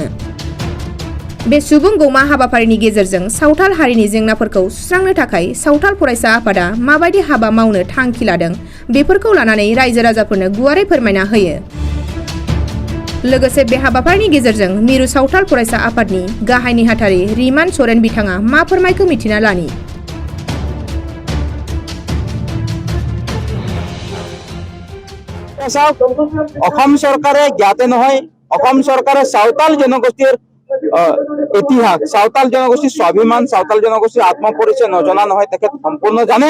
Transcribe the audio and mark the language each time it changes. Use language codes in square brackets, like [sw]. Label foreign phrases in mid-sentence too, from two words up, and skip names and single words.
[brx] बे सुबुं गौमा हाबाफारिनि गेजेरजों सावथाल हारिनि जेंनाफोरखौ सुस्रांनो थाखाय सावथाल फरायसा आफादा माबायदि हाबा मावनो थांखि लादों बेफोरखौ लानानै रायजो राजाफोरनो गुवारै फोरमायना होयो। लोगोसे बे हाबाफारिनि गेजेरजों मिरु सावथाल फरायसा आफादनि गाहाय नेहाथारि रिमान सरेन बिथाङा मा फोरमायखौ मिथिना लानि। [as] অসম চৰকাৰে জ্ঞাতে নহয়, অসম চৰকাৰে চাওতাল জনগোষ্ঠীৰ ইতিহাস, চাওতাল জনগোষ্ঠীৰ স্বাভিমান, চাওতাল জনগোষ্ঠীৰ আত্মপৰিচয় নজনা নহয়, তেখেত সম্পূৰ্ণ জানে।